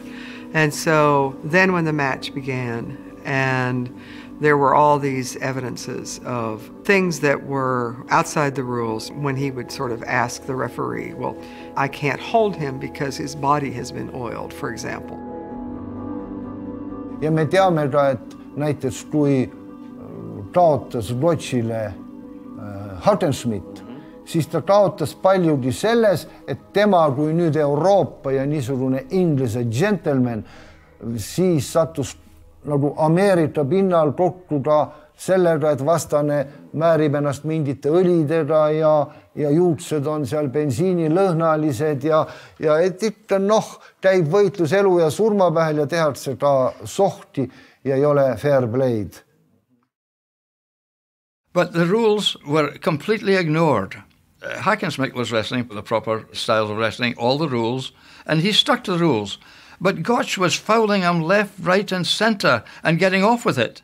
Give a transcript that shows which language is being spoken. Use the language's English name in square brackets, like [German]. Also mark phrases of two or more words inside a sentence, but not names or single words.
[English] And so then when the match began, and there were all these evidences of things that were outside the rules, when he would sort of ask the referee, well, I can't hold him because his body has been oiled, for example. [Estonian] Ja me teame ka, et näiteks kui kaotas Lodžile Hackenschmidt, siis ta kaotas paljugi selles, et tema kui nüüd Euroopa ja niisugune Inglise gentleman, siis sattus nagu Ameerika pinnal kokku ka sellega, et vastane määrib ennast mingite õlidega ja juuksed on seal bensiinilõhnalised ja et ikka käib võitlus elu ja surma vahel ja tehakse ka sohti ja ei ole [English] fair play'd. But the rules were completely ignored. Hackenschmidt was wrestling for the proper styles of wrestling, all the rules, and he stuck to the rules. But Gaucho was fouling him left, right, and centre and getting off with it.